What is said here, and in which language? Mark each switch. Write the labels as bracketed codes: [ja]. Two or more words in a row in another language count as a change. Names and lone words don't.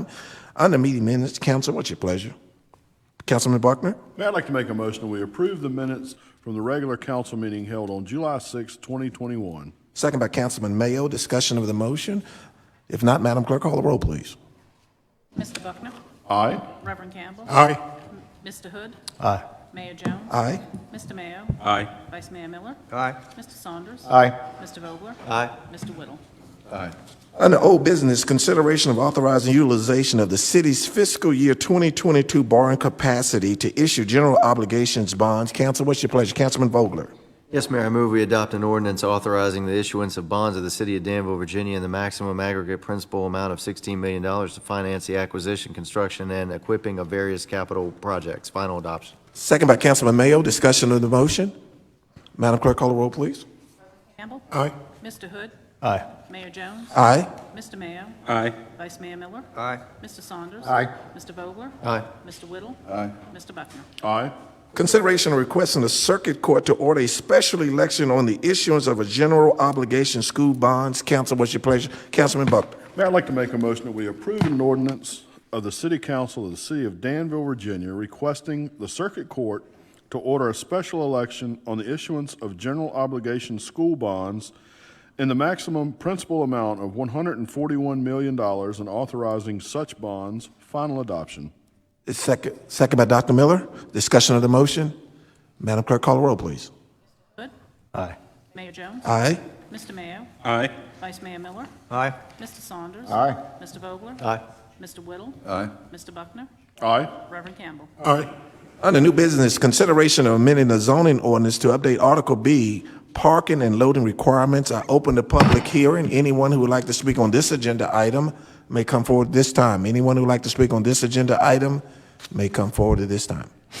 [en] Under meeting minutes, council, what's your pleasure? Councilman Buckner? Mayor, I'd like to make a motion that we approve the minutes from the regular council meeting held on July 6, 2021. Second by Councilman Mayo. Discussion of the motion. If not, Madam Clerk, call the roll, please. Mr. Buckner? Aye. Reverend Campbell? Aye. Mr. Hood? Aye. Mayor Jones? Aye. Mr. Mayo? Aye. Vice Mayor Miller? Aye. Mr. Saunders? Aye. Mr. Vogler? Aye. Mr. Whittle? Aye. Under old business, consideration of authorizing utilization of the city's fiscal year 2022 borrowing capacity to issue general obligations bonds. Council, what's your pleasure? Councilman Vogler. Yes, Mayor, I move we adopt an ordinance authorizing the issuance of bonds of the city of Danville, Virginia, in the maximum aggregate principal amount of $16 million to finance the acquisition, construction, and equipping of various capital projects. Final adoption. Second by Councilman Mayo. Discussion of the motion. Madam Clerk, call the roll, please. Campbell? Aye. Mr. Hood? Aye. Mayor Jones? Aye. Mr. Mayo? Aye. Vice Mayor Miller? Aye. Mr. Saunders? Aye. Mr. Vogler? Aye. Mr. Whittle? Aye. Mr. Buckner? Aye. Consideration of requesting the circuit court to order a special election on the issuance of a general obligation school bonds. Council, what's your pleasure? Councilman Buckner. Mayor, I'd like to make a motion that we approve an ordinance of the City Council of the City of Danville, Virginia, requesting the circuit court to order a special election on the issuance of general obligation school bonds in the maximum principal amount of $141 million and authorizing such bonds. Final adoption. Second by Dr. Miller. Discussion of the motion. Madam Clerk, call the roll, please. Hood? Aye. Mayor Jones? Aye. Mr. Mayo? Aye. Vice Mayor Miller? Aye. Mr. Saunders? Aye. Mr. Vogler? Aye. Mr. Whittle? Aye. Mr. Buckner? Aye. Reverend Campbell? Aye. Under new business, consideration of amending the zoning ordinance to update Article B, parking and loading requirements. I open the public hearing. Anyone who would like to speak on this agenda item may come forward this time. Anyone who would like to speak on this agenda item may come forward at this time.